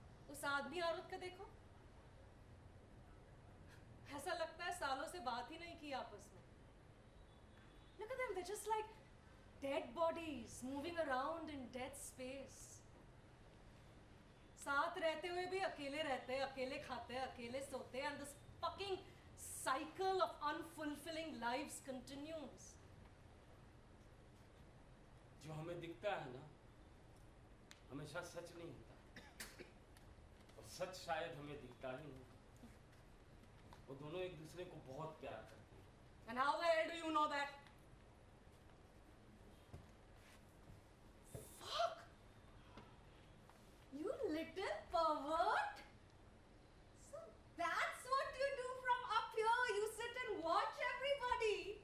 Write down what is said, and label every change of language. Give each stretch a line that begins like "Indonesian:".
Hindi: उस आदमी औरत का देखो, ऐसा लगता है सालों से बात ही नहीं की आपस में।
English: Look at them, they're just like dead bodies moving around in dead space.
Hindi: साथ रहते हुए भी अकेले रहते हैं, अकेले खाते हैं, अकेले सोते हैं,
English: and this fucking cycle of unfulfilling lives continues.
Hindi: जो हमें दिखता है ना, हमेशा सच नहीं होता, और सच शायद हमें दिखता ही नहीं। वो दोनों एक दूसरे को बहुत प्यार करते हैं।
English: And how the hell do you know that? Fuck! You little pervert! So that's what you do from up here? You sit and watch everybody?